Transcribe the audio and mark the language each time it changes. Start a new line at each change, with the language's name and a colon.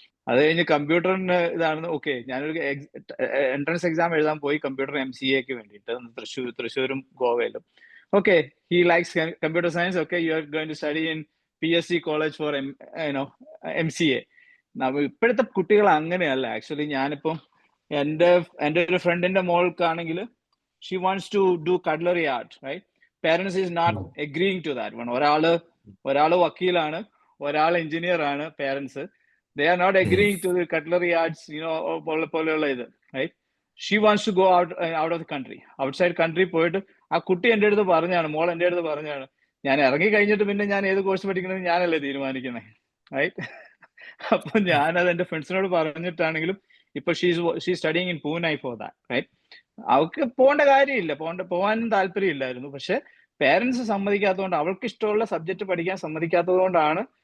Malayalam: അത് കഴിഞ്ഞ് കമ്പ്യൂട്ടറിന് ഇതാണ്. ഞാനൊരു എൻട്രൻസ് എക്സാം എഴുതാൻ പോയി കമ്പ്യൂട്ടർ MCAക്ക് വേണ്ടിയിട്ട് തൃശ്ശൂരും ഗോവയിലും.
English: He likes computer science. You are going to study in PSC college for MCA.
Malayalam: ഇപ്പോഴത്തെ കുട്ടികൾ അങ്ങനെയല്ല. ആക്ച്വലി ഞാനിപ്പം എൻ്റെ ഒരു ഫ്രണ്ടിന്റെ മോൾക്കാണെങ്കിൽ
English: she wants to do cutlery art, right? Parents is not agreeing to that one.
Malayalam: ഒരാള് വക്കീലാണ്, ഒരാൾ എഞ്ചിനീയർ ആണ്.
English: Parents they are not agreeing to the cutlery arts,
Malayalam: പോലെയുള്ള ഇത്,
English: right? She wants to go out of the country, outside country
Malayalam: പോയിട്ട്. ആ കുട്ടി എൻ്റെ അടുത്ത് പറഞ്ഞാണ്, മോൾ എൻ്റെ അടുത്ത് പറഞ്ഞാണ്, ഞാൻ ഇറങ്ങി കഴിഞ്ഞിട്ട് പിന്നെ ഞാൻ ഏത് കോഴ്സ് പഠിക്കണമെന്ന് ഞാനല്ലേ തീരുമാനിക്കുന്നത്, റൈറ്റ്? അപ്പൊ ഞാനത് എൻ്റെ ഫ്രണ്ട്സിനോട് പറഞ്ഞിട്ടാണെങ്കിലും
English: ഇപ്പൊ she studying in Pune for that, right?
Malayalam: അവൾക്ക് പോകേണ്ട കാര്യമില്ല, പോകാനും താല്പര്യമില്ലായിരുന്നു. പക്ഷെ പേരൻസ് സമ്മതിക്കാത്തതുകൊണ്ട്, അവൾക്ക് ഇഷ്ടമുള്ള സബ്ജക്ട് പഠിക്കാൻ സമ്മതിക്കാത്തത് കൊണ്ടാണ്